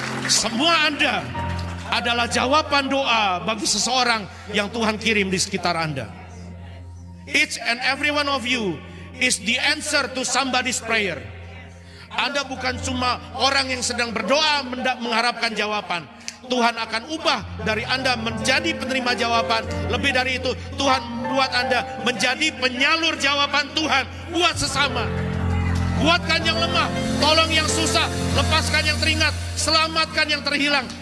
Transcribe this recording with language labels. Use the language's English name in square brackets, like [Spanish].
[Indonesian] Semua Anda adalah jawaban doa bagi seseorang yang Tuhan kirim di sekitar Anda. [English] Each and every one of you is the answer to somebody's prayer. [Indonesian] Anda bukan cuma orang yang sedang berdoa mengharapkan jawaban. Tuhan akan ubah dari Anda menjadi penerima jawaban. Lebih dari itu, Tuhan membuat Anda menjadi penyalur jawaban Tuhan buat sesama. Kuatkan yang lemah, tolong yang susah, lepaskan yang teringat, selamatkan yang terhilang.